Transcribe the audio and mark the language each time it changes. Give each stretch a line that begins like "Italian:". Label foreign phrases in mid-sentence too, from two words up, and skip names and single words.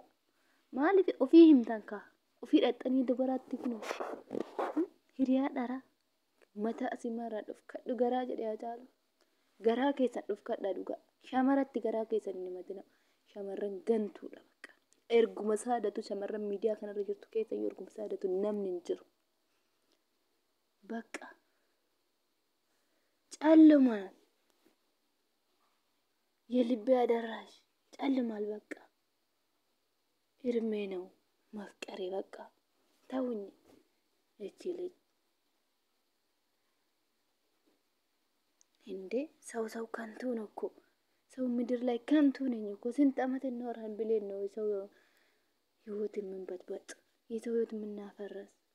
Oromo: Maaliif ofii himtan kaa? Ofii dhaxxanii dubaraatti kunoo hiriyaa dhara mataa asimarraa dhufkadhu garaa jedhee haa caalu. Garaa keessan dhufkadha dhugaa. Shamaratti garaa keessan hin himatina. Shamarran gantuudha bakka. Erguma saadatu shamarran miidiyaa kanarra jirtu keessa yoo erguma saadatu namni hin jiru.
Amharic: Bakka ጨልሟል። የልቤ አደራሽ ጨልሟል። በቃ እርሜ ነው ማፍቀሬ። በቃ ተውኝ። እቺ ልጅ እንዴ ሰው ከንቱ ነው እኮ። ሰው ምድር ላይ ከንቱ ነኝ እኮ። ስንት ዓመት እንኖራለን ብለን ነው ሰው ህይወት የምንበጥበጥ፣ የሰው ህይወት የምናፈርስ።